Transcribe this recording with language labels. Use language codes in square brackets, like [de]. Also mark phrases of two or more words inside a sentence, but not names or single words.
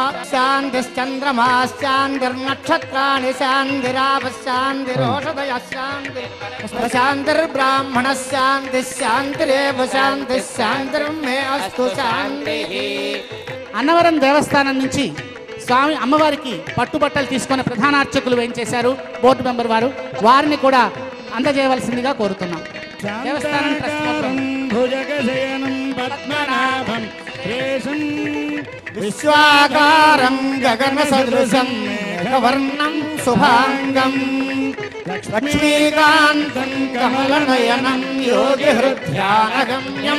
[sa] शांतिश्चन्द्रमाश्चान्तिर्नक्षत्राणि शान्तिरापः शान्तिरोषधयः शान्तिर्ब्राह्मणः शान्तिः शान्तिरेव शान्तिः शान्तिर्मे अस्तु शान्तिः. [te] అన్నవరం దేవస్థానం నుంచి స్వామి అమ్మవారికి పట్టుబట్టలు తీసుకున్న ప్రధాన అర్చకులు వేయించేశారు బోర్డు మెంబర్ వారు. వారిని కూడా అందజేయవలసిందిగా కోరుతున్నాం. దేవస్థానం [sa] भुजगशयनं पद्मनाभं विश्वाकारं गगन सदृशं मेघवर्णं शुभाङ्गं लक्ष्मीकान्तं कमलनयनं योगि हृद्यानगम्यं.